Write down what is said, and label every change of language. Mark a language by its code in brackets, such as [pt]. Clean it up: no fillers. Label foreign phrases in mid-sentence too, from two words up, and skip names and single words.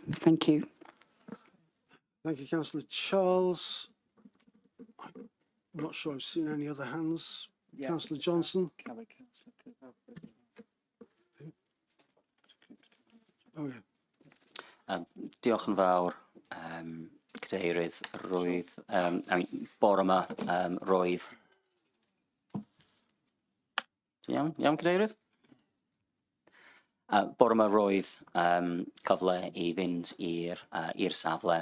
[en] Thank you. Thank you, Councillor Charles. I'm not sure I've seen any other hands. Yeah. Councillor Johnson. Oh, yeah. [cy] Diolch yn fawr, Cadeirydd, roedd, bore yma, roedd, iawn, Cadeirydd? Bore yma roedd cyfle i fynd i'r safle.